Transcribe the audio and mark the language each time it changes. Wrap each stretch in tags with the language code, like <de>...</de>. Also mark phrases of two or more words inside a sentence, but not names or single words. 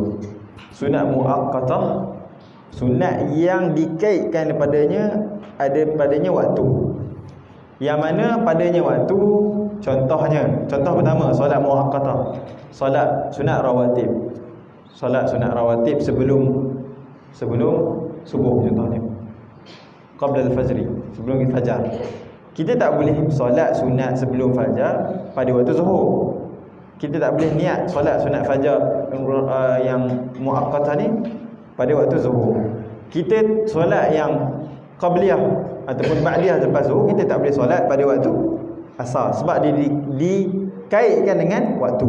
<ms>Sunat muaqqatah, sunat yang dikaitkan padanya, ada padanya waktu. Yang mana padanya waktu, contohnya, contoh pertama solat muaqqatah, solat sunat rawatib. Solat sunat rawatib sebelum subuh contohnya.</ms> <ar>قبل الفجر,</ar> <ms>sebelum fajar. Kita tak boleh solat sunat sebelum fajar pada waktu zuhur. Kita tak boleh niat solat sunat fajar yang muaqqatah ni pada waktu zuhur. Kita solat yang qabliyah ataupun ba'diyah lepas zuhur, kita tak boleh solat pada waktu asar sebab dia dikaitkan dengan waktu.</ms>